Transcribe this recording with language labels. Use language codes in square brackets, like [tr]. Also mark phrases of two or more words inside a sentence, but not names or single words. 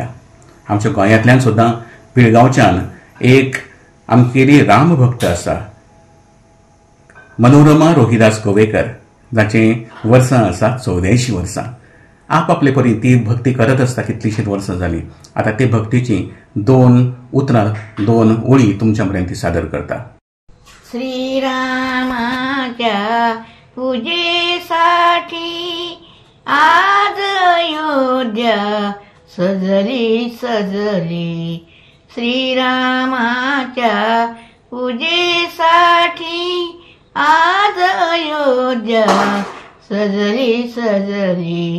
[kok] आमच्या गोंयांतल्यान सुद्दां पिळगांवच्यान एक आमगेली राम भक्त आसा, मनोरमा रोहिदास गोवेकर, जाचें वर्सां आसा 84 वर्सां. आपापले परी ती भक्ती करत आसता कितलीशींच वर्सां जालीं. आता ते भक्तीची 2 उतरां 2 ओळी तुमच्या पर्यंत सादर करता. [mr] श्रीरामाच्या पूजेसाठी आज अयोध्या सजली सजली. श्रीरामाच्या पूजेसाठी आज अयोध्या सजली सजली.